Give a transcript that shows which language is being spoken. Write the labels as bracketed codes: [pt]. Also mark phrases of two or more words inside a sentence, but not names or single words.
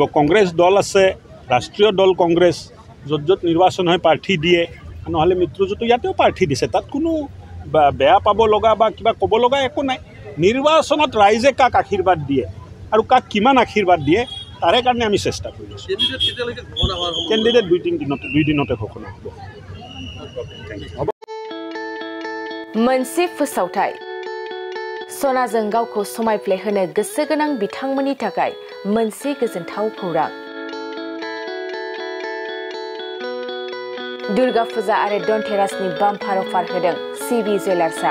[as] কংগ্ৰেছ দল আছে, ৰাষ্ট্ৰীয় দল কংগ্ৰেছ, য'ত য'ত নিৰ্বাচন হয় প্ৰাৰ্থী দিয়ে। নহ'লে মিত্ৰজোঁটে ইয়াতেও প্ৰাৰ্থী দিছে, তাত কোনো বেয়া পাব লগা বা কিবা ক'ব লগা একো নাই। নিৰ্বাচনত ৰাইজে কাক আশীৰ্বাদ দিয়ে আৰু কাক কিমান আশীৰ্বাদ দিয়ে তাৰে কাৰণে আমি চেষ্টা কৰি আছোঁ। কেণ্ডিডেট দুই দিনতে ঘোষণা হ'ব। [brx] मोनसे फोसावथाय सनाजों गावखौ समायफ्लेहोनो गोसो गोनां बिथांमोननि थाखाय मोनसे गोजोनथाव खौरां। दुर्गा फुजा आरो धनतेरासनि बाम्पार अफार होदों CB जुवेलार्सआ।